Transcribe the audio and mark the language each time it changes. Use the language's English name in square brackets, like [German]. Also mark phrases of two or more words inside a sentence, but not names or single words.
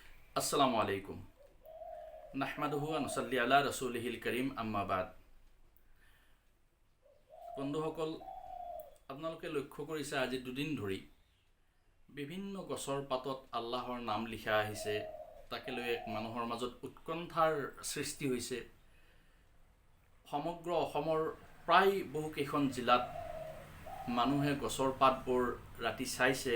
[Arabic] السلام عليكم نحمده و نصلي على رسوله الكريم أما بعد. [Assamese] বন্ধুসকল, আপোনালোকে লক্ষ্য কৰিছে আজি দুদিন ধৰি বিভিন্ন গছৰ পাতত আল্লাহৰ নাম লিখা আহিছে। তাকে লৈ এক মানুহৰ মাজত উৎকণ্ঠাৰ সৃষ্টি হৈছে। সমগ্ৰ অসমৰ প্ৰায় বহুকেইখন জিলাত মানুহে গছৰ পাতবোৰ ৰাতি চাইছে।